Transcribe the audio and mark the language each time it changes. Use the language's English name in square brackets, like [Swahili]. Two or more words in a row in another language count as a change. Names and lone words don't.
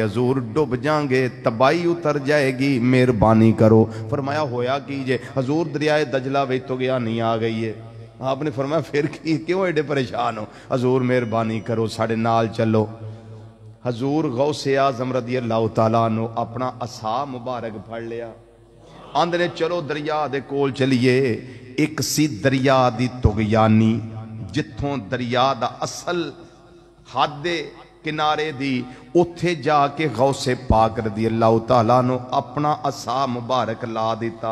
[Punjabi] حضور ڈب جاواں گے، تباہی اتر جائے گی، مہربانی کرو. فرمایا ہویا کی اے? حضور دریائے دجلہ وچ تو گیا نہیں آ گئی ہے۔ آپ نے فرمایا فیر کی، کیوں ایڈے پریشان ہو? حضور مہربانی کرو، ساڈے نال چلو۔ حضور غوث اعظم [Arabic] رضي الله تعالى عنه [Punjabi] اپنا عصا مبارک پھڑ لیا، آندے چلو دریا دے کول چلیے. اک سی دریا دی طغیانی، جتھوں دریا دا اصل حد کنارے دی، اوتھے جا کے غوث پاک [Arabic] رضي الله تعالى [Punjabi] نے اپنا عصا مبارک لا دتا.